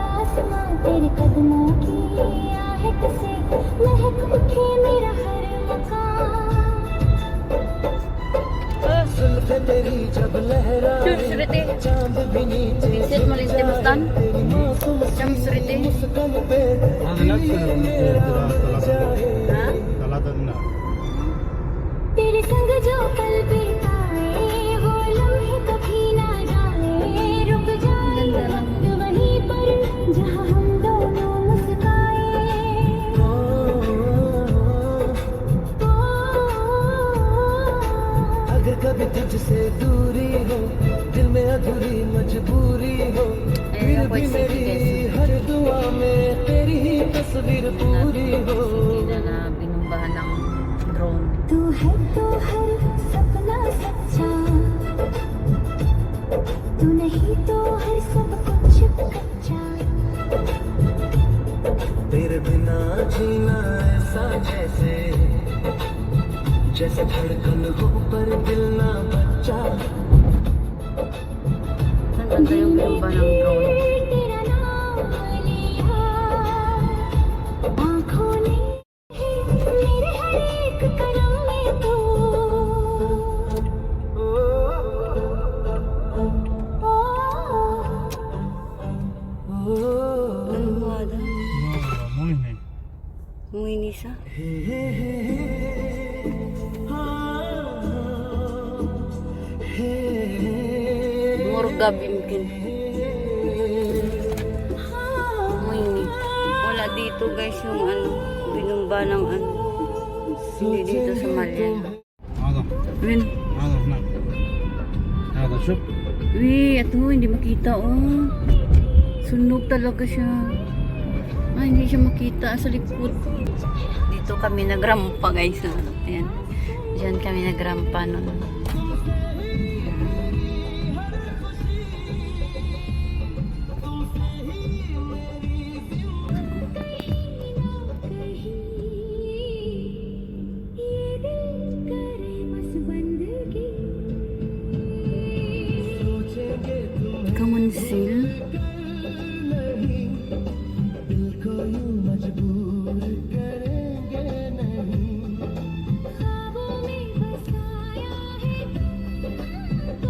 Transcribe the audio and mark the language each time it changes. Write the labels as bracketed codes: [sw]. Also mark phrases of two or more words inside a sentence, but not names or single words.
[hi] आसमां तेरे कदमों की आहट से महक उठे मेरा हर मकान जुल्फे तेरी जब लहराए Syuriti. चांद भी नीचे Vincent Malinte Mustan. तेरी मासूम Syam Syuriti. मुस्कान पे [ar] هذا نفس [tl] Ha? [ar] ثلاثة دينار [hi] तेरे संग जो पल बिताए वो लम्हे कभी ना जाए रुक जाए वक्त वहीं पर जहाँ हम दोनों मुस्काए अगर कभी तुझसे दूरी हो दिल में अधूरी मजबूरी हो फिर [tl] ako [hi] भी [tl] ay [hi] मेरी [tl] sige, [hi] हर दुआ में तेरी ही तस्वीर पूरी हो [tl] Hindi na binumbahan ng drone. [hi] तू है तो हर सपना सच्चा तू नहीं तो हर सब कुछ कच्चा तेरे बिना जीना ऐसा जैसे जैसे धड़कन हो पर दिल ना बच्चा [tl] Saan banda yung binumbahan ng drone? [hi] तेरा नाम लिया आँखों ने मेरे हर एक कदम में तू [tl] Ano ba daw? [ar] مهم Muinisa? Murga bimkin. Muini. [tl] Wala dito guys yung ano, binumba ng ano. Hindi dito sa Malyan. [ar] هذا Win. هذا هناك هذا شوف [tl] Ito hindi makita oh. Sunog talaga siya. Hindi siya makita sa likod. Dito kami nagrampa guys. Ayan. Diyan kami nagrampa nun. [hi] ये दिल करे बस बंदगी Kamansil. दिल को यूं मजबूर करेंगे नहीं ख्वाबों में बसाया है तुमको